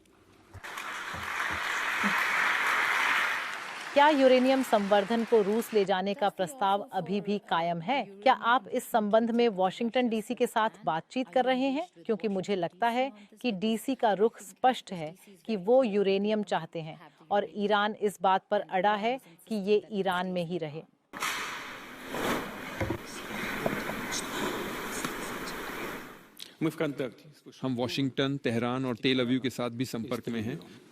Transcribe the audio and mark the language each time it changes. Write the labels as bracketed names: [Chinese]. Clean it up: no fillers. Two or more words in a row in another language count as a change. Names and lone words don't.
[Hindi] क्या यूरेनियम संवर्धन को रूस ले जाने का प्रस्ताव अभी भी कायम है? क्या आप इस संबंध में वॉशिंगटन डीसी के साथ बातचीत कर रहे हैं? क्योंकि मुझे लगता है कि डीसी का रुख स्पष्ट है कि वो यूरेनियम चाहते हैं और ईरान इस बात पर अड़ा है कि ये ईरान में ही रहे। [Russian] Мы в контакте. [Hindi] हम वॉशिंगटन, तेहरान और तेल अवीव के साथ भी संपर्क में हैं।